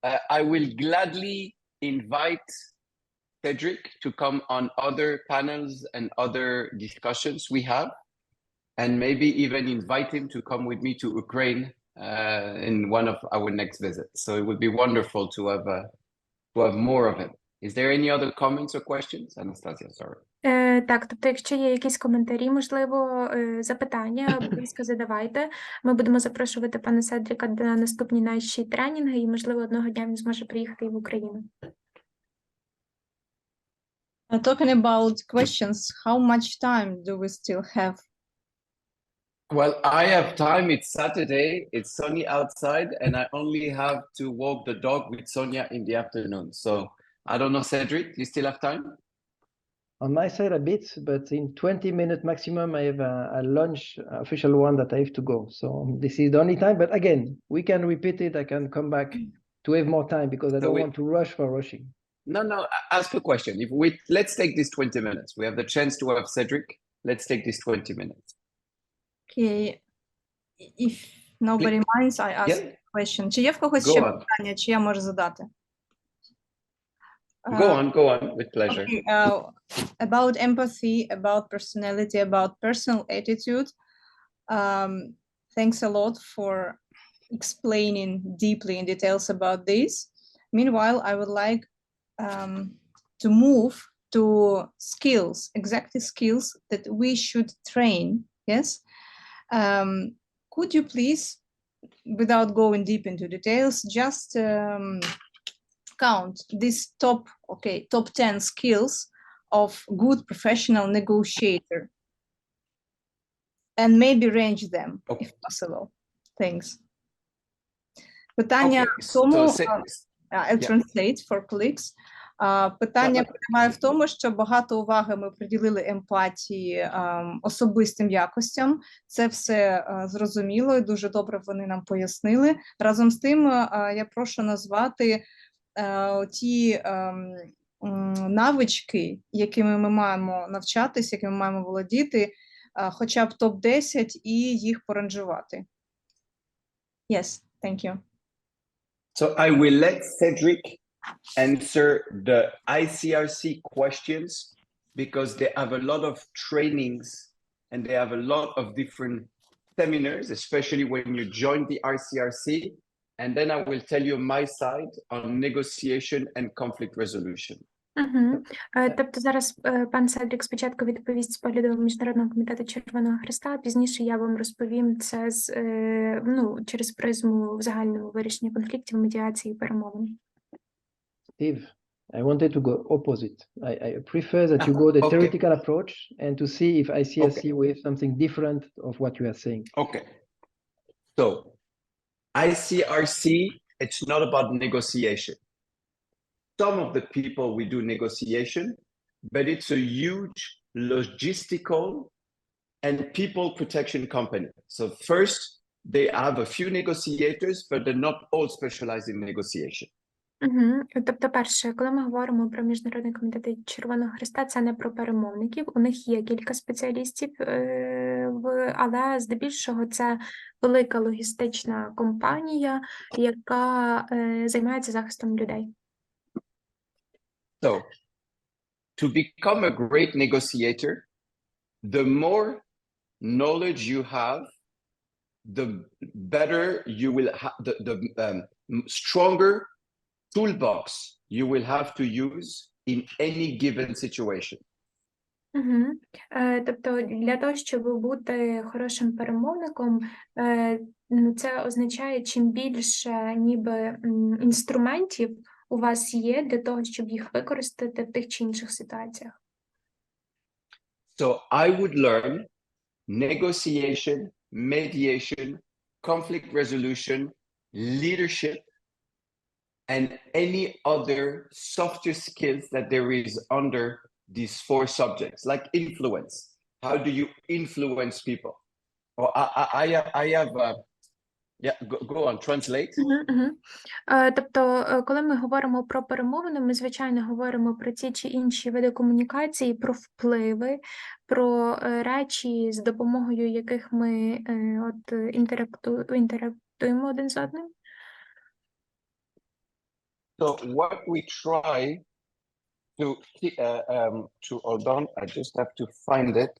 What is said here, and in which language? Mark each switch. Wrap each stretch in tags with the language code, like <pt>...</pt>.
<en>I will gladly invite Cedric to come on other panels and other discussions we have, and maybe even invite him to come with me to Ukraine in one of our next visits. So it would be wonderful to have more of him. Is there any other comments or questions? Anastasia, sorry.</en> <uk>Так, тобто, якщо є якісь коментарі, можливо, запитання, будь ласка, задавайте. Ми будемо запрошувати пана Седріка на наступні наші тренінги, і, можливо, одного дня він зможе приїхати і в Україну.</uk> <en>Talking about questions, how much time do we still have? Well, I have time. It's Saturday. It's sunny outside, and I only have to walk the dog with Sonia in the afternoon. So I don't know, Cedric, you still have time? On my side a bit, but in 20 minutes maximum, I have a lunch, official one that I have to go. So this is the only time, but again, we can repeat it. I can come back to have more time because I don't want to rush for rushing. No, ask a question. Let's take this 20 minutes. We have the chance to have Cedric. Let's take this 20 minutes. Okay, if nobody minds, I ask a question.</en> <uk>Чи є в когось ще питання, чи я можу задати?</uk> <en>Go on, with pleasure. Okay, about empathy, about personality, about personal attitude. Thanks a lot for explaining deeply in details about this. Meanwhile, I would like to move to skills, exactly skills that we should train, yes? could you please, without going deep into details, just count these top 10 skills of good professional negotiator and maybe range them if possible. Thanks.</en> <uk>Питання в тому,</uk> <en>I'll translate for colleagues.</en> <uk>Питання полягає в тому, що багато уваги ми приділили емпатії, особистим якостям. Це все зрозуміло і дуже добре вони нам пояснили. Разом з тим, я прошу назвати ті навички, якими ми маємо навчатися, якими ми маємо володіти, хоча б топ-10 і їх поранжувати.</uk> <en>Yes, thank you. So I will let Cedric answer the ICRC questions because they have a lot of trainings and they have a lot of different seminars, especially when you join the ICRC. And then I will tell you my side on negotiation and conflict resolution.</en> <uk>Тобто зараз пан Седрік спочатку відповість з погляду Міжнародного комітету Червоного Хреста, а пізніше я вам розповім це через призму в загальному вирішення конфліктів, медіації і перемовин.</uk> <en>Steve, I wanted to go opposite. I prefer that you go the theoretical approach and to see if ICRC with something different of what you are saying. Okay. So ICRC, it's not about negotiation. Some of the people we do negotiation, but it's a huge logistical and people protection company. So first, they have a few negotiators, but they're not all specialized in negotiation.</en> <uk>Тобто, перше, коли ми говоримо про Міжнародний комітет Червоного Хреста, це не про перемовників, у них є кілька спеціалістів, але здебільшого це велика логістична компанія, яка займається захистом людей.</uk> <en>So, to become a great negotiator, the more knowledge you have, the better you will have, the stronger toolbox you will have to use in any given situation.</en> <uk>Тобто для того, щоб бути хорошим перемовником, це означає, чим більше ніби інструментів у вас є для того, щоб їх використати в тих чи інших ситуаціях.</uk> <en>So I would learn negotiation, mediation, conflict resolution, leadership, and any other softer skills that there is under these 4 subjects, like influence. How do you influence people? Or I have go on, translate.</en> <uk>Тобто, коли ми говоримо про перемовини, ми, звичайно, говоримо про ті чи інші види комунікації, про впливи, про речі, з допомогою яких ми інтерактуємо один з одним.</uk> <en>So what we try to hold on, I just have to find it.</en>